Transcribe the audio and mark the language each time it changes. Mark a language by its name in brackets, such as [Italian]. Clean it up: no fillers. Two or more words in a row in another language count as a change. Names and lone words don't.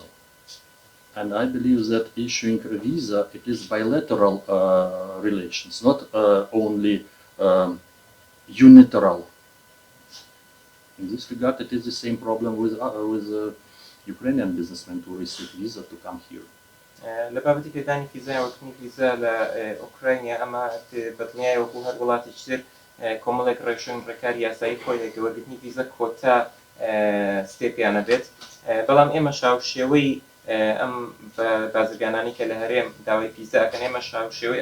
[English] And I believe that issuing a visa, it is bilateral relations, not only unilateral. In this regard, it is the same problem with Ukrainian businessmen to receive visa to come here. [Central Kurdish] لە بابەتی پێدانی فیزا وەکنی فیزا لە ئۆکراینیا ئەمە بەدڵنیایەوە بۆ هەر وڵاتێکی تر کۆمەڵێک ڕێکشوێن ڕێکاری یاسایی خۆی هەیە کە وەرگرتنی فیزا کۆتا ستێپیانە بێت بەڵام ئێمە شاوشێوەی ئەم بازرگانانی کە لە هەرێم داوای فیزا ئەکەن ئێمە شاوشێوەی